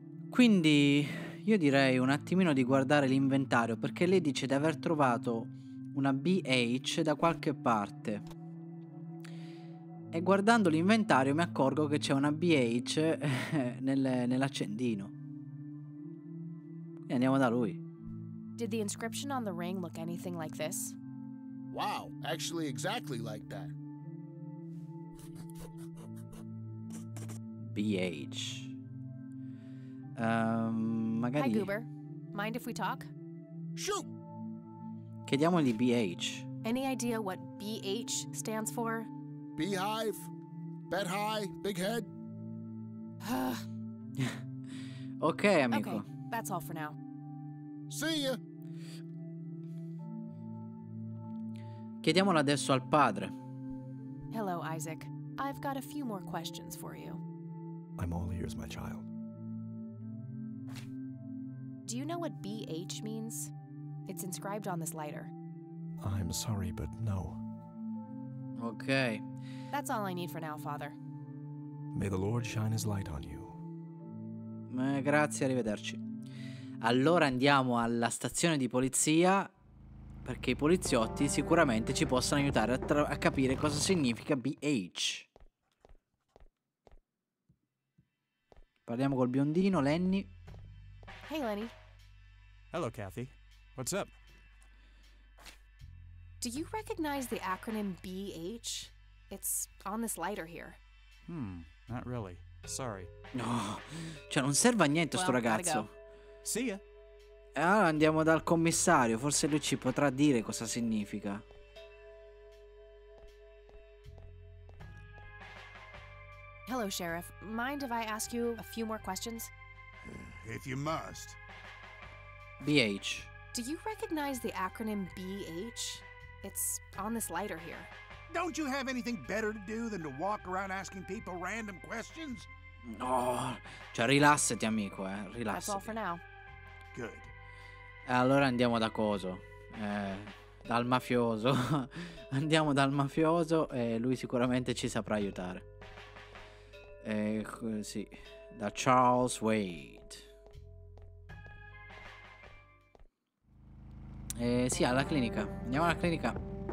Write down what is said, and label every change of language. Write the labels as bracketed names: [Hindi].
[Italian] Quindi io direi un attimino di guardare l'inventario, perché lei dice di aver trovato una BH da qualche parte. E guardando l'inventario mi accorgo che c'è una BH nell'accendino. Quindi andiamo da lui. [English] Did the inscription on the ring look anything like this? Wow, actually exactly like that. [Italian] BH. Magari... [English] Hi, Goober. Mind if we talk? Shoot! [Italian] Chiediamogli BH. [English] Any idea what BH stands for? Beehive, bed high, big head. [Italian] Ok, amico. [English] Okay, that's all for now. See ya! [Italian] Chiediamolo adesso al padre. [English] Hello, Isaac. I've got a few more questions for you. I'm all ears, my child. Do you know what BH means? It's inscribed on this lighter. I'm sorry, but no. Ok. That's all I need for now, Father. May the Lord shine his light on you. [Italian] Grazie, arrivederci. Allora andiamo alla stazione di polizia, perché i poliziotti sicuramente ci possono aiutare a capire cosa significa BH. Parliamo col biondino, Lenny. [English] Hey, Lenny. Hello, Kathy. What's up? Do you recognize the acronym BH? It's on this lighter here. Not really. Sorry. [Italian] No, cioè non serve a niente sto ragazzo. [English] See ya. [Italian] Allora andiamo dal commissario, forse lui ci potrà dire cosa significa. [English] Hello, Sheriff. Mind if I ask you a few more questions? If you must. BH. Do you recognize the acronym BH? It's on this lighter here. Don't you have anything better to do than to walk around asking people random questions? [Italian] No, cioè rilassati amico, rilassati. [English] That's all for now. Good. [Italian] Allora andiamo da coso, dal mafioso. Andiamo dal mafioso e lui sicuramente ci saprà aiutare. Sì, da Charles Wade. Sì, alla clinica. Andiamo alla clinica.